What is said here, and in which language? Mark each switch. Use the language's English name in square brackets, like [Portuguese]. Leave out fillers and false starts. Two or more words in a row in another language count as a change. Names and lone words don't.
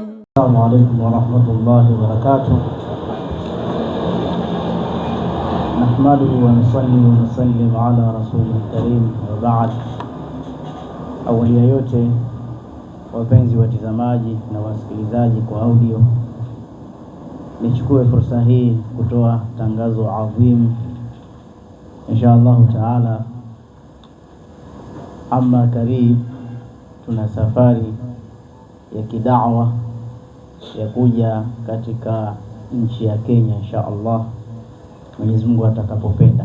[Arabic] السلام عليكم ورحمة الله وبركاته. نحمده ونصلي ونسلم على رسوله الكريم وبعد. [Swahili] Awali ya yote, wapenzi watazamaji na wasikilizaji kwa audio, nichukue fursa hii kutoa tangazo adhimu [Arabic] إن شاء الله تعالى. [Swahili] Amma karib, tuna safari ya kidawa ya kuja katika nchi ya Kenya [Arabic] إن شاء الله, [Swahili] Mwenyezi Mungu atakapopenda.